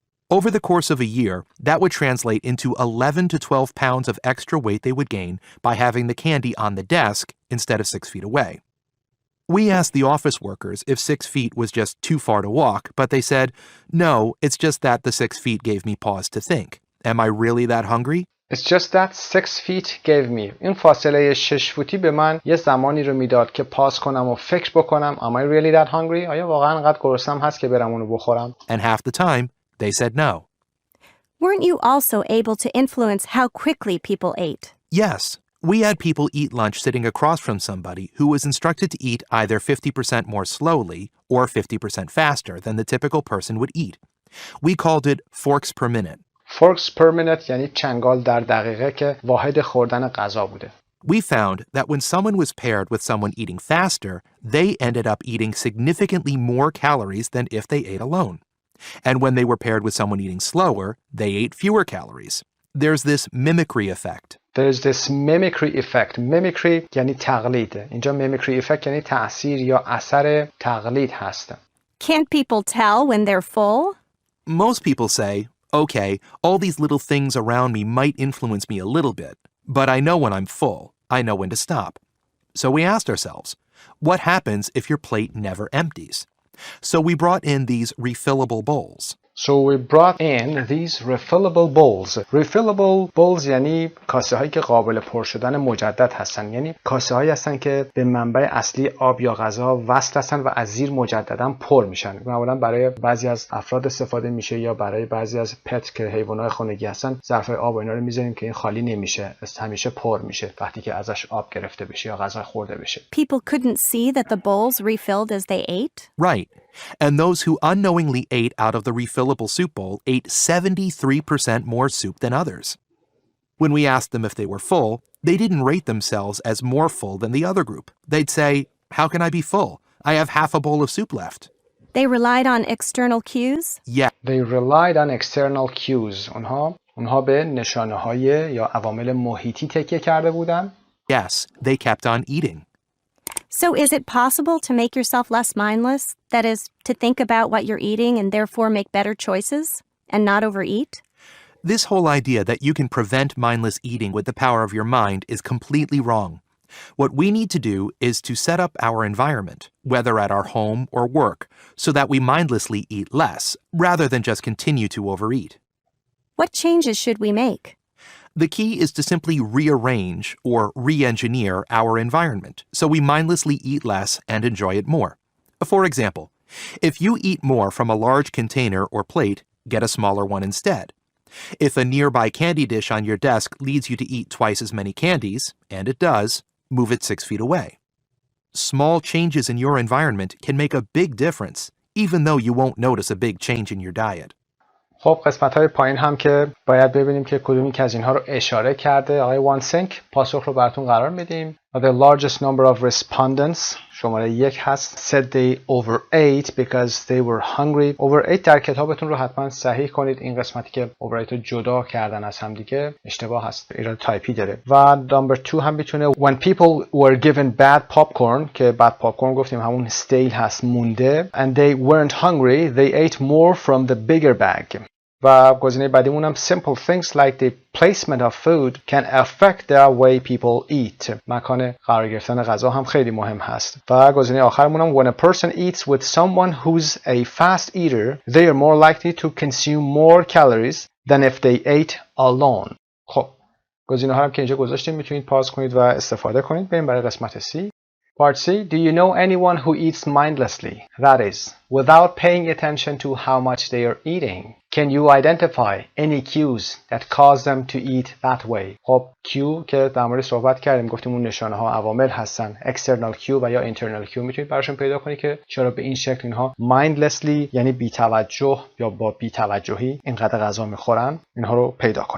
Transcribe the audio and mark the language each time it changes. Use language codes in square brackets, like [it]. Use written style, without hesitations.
[en] Over the course of a year, that would translate into 11 to 12 pounds of extra weight they would gain by having the candy on the desk instead of 6 feet away. We asked the office workers if 6 feet was just too far to walk, but they said, "No, it's just that the 6 feet gave me pause to think. Am I really that hungry?" It's just that 6 feet gave me. [fa] این فاصله 6 فوتی به من یه زمانی رو میداد که پاس کنم و فکر بکنم. [en] Am I really that hungry? [fa] آیا واقعا انقدر گرسنم هست که برم اونو بخورم؟ [en] And half the time, they said no. Weren't you also able to influence how quickly people ate? Yes. We had people eat lunch sitting across from somebody who was instructed to eat either 50% more slowly or 50% faster than the typical person would eat. We called it forks per minute. [fa] Forks per minute یعنی چنگال در دقیقه که واحد خوردن غذا بوده. [en] We found that when someone was paired with someone eating faster, they ended up eating significantly more calories than if they ate alone. And when they were paired with someone eating slower, they ate fewer calories. There's this mimicry effect. There's this mimicry effect. [fa] Mimicry یعنی تقلید. اینجا mimicry effect یعنی تأثیر یا اثر تقلید هست. [en] Can't people tell when they're full? Most people say, "Okay, all these little things around me might influence me a little bit, but I know when I'm full. I know when to stop." So we asked ourselves, what happens if your plate never empties? So we brought in these refillable bowls. So we brought in these refillable bowls. [fa] Refillable bowls یعنی کاسه هایی که قابل پر شدن مجدد هستن. یعنی کاسه هایی هستن که به منبع اصلی آب یا غذا وصل هستن و از زیر مجددا پر میشن. معمولا برای بعضی از افراد استفاده میشه یا برای بعضی از پت که حیوانات خانگی هستن ظرف آب و اینا رو میذاریم که این خالی نمیشه. همیشه پر میشه وقتی که ازش آب گرفته بشه یا غذا خورده بشه. [en] People couldn't see that the bowls refilled as they ate? Right. And those who unknowingly ate out of the refillable soup bowl ate 73% more soup than others. When we asked them if they were full, they didn't rate themselves as more full than the other group. They'd say, "How can I be full? I have half a bowl of soup left." They relied on external cues? Yeah. They relied on external cues. [fa] اونها به نشانه‌های یا عوامل محیطی تکیه کرده بودن. [en] Yes, they kept on eating. So is it possible to make yourself less mindless? That is, to think about what you're eating and therefore make better choices and not overeat? This whole idea that you can prevent mindless eating with the power of your mind is completely wrong. What we need to do is to set up our environment, whether at our home or work, so that we mindlessly eat less, rather than just continue to overeat. What changes should we make? The key is to simply rearrange or re-engineer our environment so we mindlessly eat less and enjoy it more. For example, if you eat more from a large container or plate, get a smaller one instead. If a nearby candy dish on your desk leads you to eat twice as many candies, and it does, move it 6 feet away. Small changes in your environment can make a big difference, even though you won't notice a big change in your diet. [fa] خب قسمت‌های پایین هم که باید ببینیم که کدومی که از اینها رو اشاره کرده. آقای وانسنک پاسخ رو براتون قرار میدیم. [en] The largest number of respondents [fa] شماره 1 هست [en] said they overate because they were hungry. [fa] overate در کتابتون رو حتما صحیح کنید. این قسمتی که overate رو جدا کردن از هم دیگه اشتباه هست، ایراد تایپی داره. [en] و number 2 [fa] هم میتونه [en] when people were given bad popcorn که bad popcorn [fa] گفتیم همون [en] stale [fa] هست، مونده. [en] and they weren't hungry they ate more from the bigger bag. [fa] و گزینه بعدیمون هم [en] simple things like the placement of food can affect the way people eat. [fa] مکان قرار گرفتن غذا هم خیلی مهم هست. و گزینه آخرمون هم [en] when a person eats with someone who's a fast eater they are more likely to consume more calories than if they ate alone. [fa] خب گزینه ها هم که اینجا گذاشتیم میتونید پاز کنید و استفاده کنید. بریم برای قسمت C. Part C. [en] Do you know anyone who eats mindlessly? That is, without paying attention to how much they are eating. Can you identify any cues that cause them to eat that way? [fa] خب cue که در مورد صحبت کردیم، گفتیم اون نشانه ها عوامل هستن. external cue و یا internal cue میتونید براشون پیدا کنید که چرا به این شکل اینها mindlessly یعنی بی‌توجه یا با بی‌توجهی اینقدر غذا میخورن. اینها رو پیدا کنید.